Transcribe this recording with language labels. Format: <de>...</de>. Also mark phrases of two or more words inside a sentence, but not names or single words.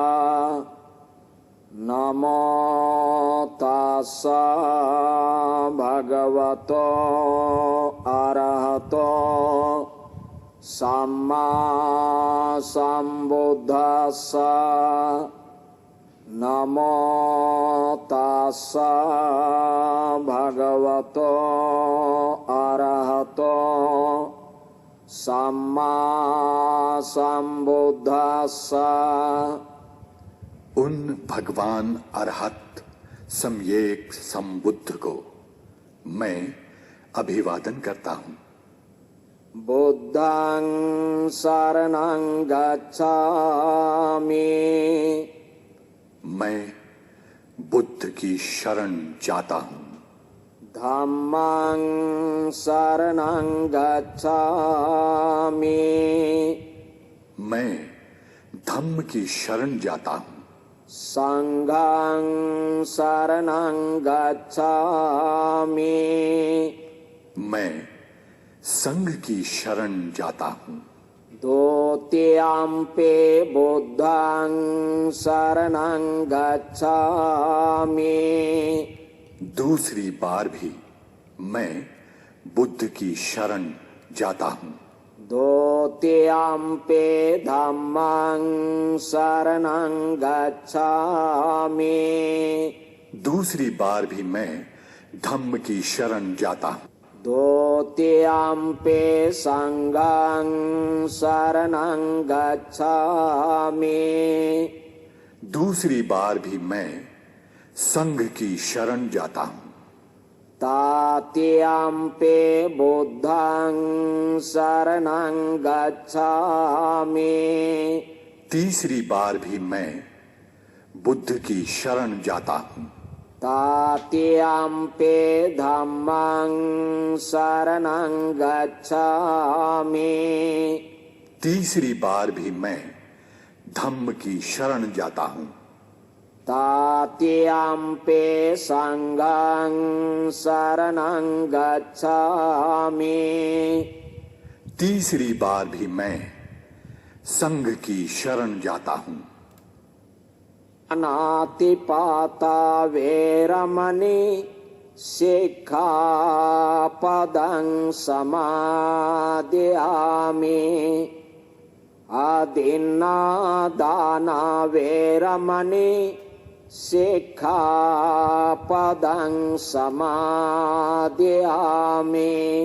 <pi>नमो तस्सा भगवतो अरहतो सम्मा सम्बुद्धस्सा। नमो तस्सा भगवतो अरहतो सम्मा सम्बुद्धस्सा।</pi> <hi>उन भगवान अरहत सम्यक संबुद्ध को मैं अभिवादन करता हूँ।</hi> <pi>बुद्धं शरणं गच्छामि।</pi> <hi>मैं बुद्ध की शरण जाता हूँ।</hi> <pi>धम्मं शरणं गच्छामि।</pi> <hi>मैं धम्म की शरण जाता हूँ।</hi> <pi>संघं शरणं गच्छामि।</pi> <hi>मैं संघ की शरण जाता हूँ।</hi> <pi>द्वितीयम्पि बुद्धं शरणं गच्छामि।</pi> <hi>दूसरी बार भी मैं बुद्ध की शरण जाता हूँ।</hi> <pi>द्वितीयम्पि धम्मं शरणं गच्छामि।</pi> <hi>दूसरी बार भी मैं धम्म की शरण जाता हूँ।</hi> <pi>द्वितीयम्पि संघं शरणं गच्छामि।</pi> <hi>दूसरी बार भी मैं संघ की शरण जाता हूँ।</hi> <pi>तृतीयम्पि बुद्धं शरणं गच्छामि।</pi> <hi>तीसरी बार भी मैं बुद्ध की शरण जाता हूँ।</hi> <pi>तृतीयम्पि धम्मं शरणं गच्छामि।</pi> <hi>तीसरी बार भी मैं धम्म की शरण जाता हूँ।</hi> <pi>तृतीयम्पि संघं शरणं गच्छामि।</pi> <hi>तीसरी बार भी मैं संघ की शरण जाता हूँ।</hi> <pi>अनातिपाता वेरमणि सिक्खापदं समादयामि। अदिन्नादाना वेरमणि सिक्खापदं समादयामि।</pi>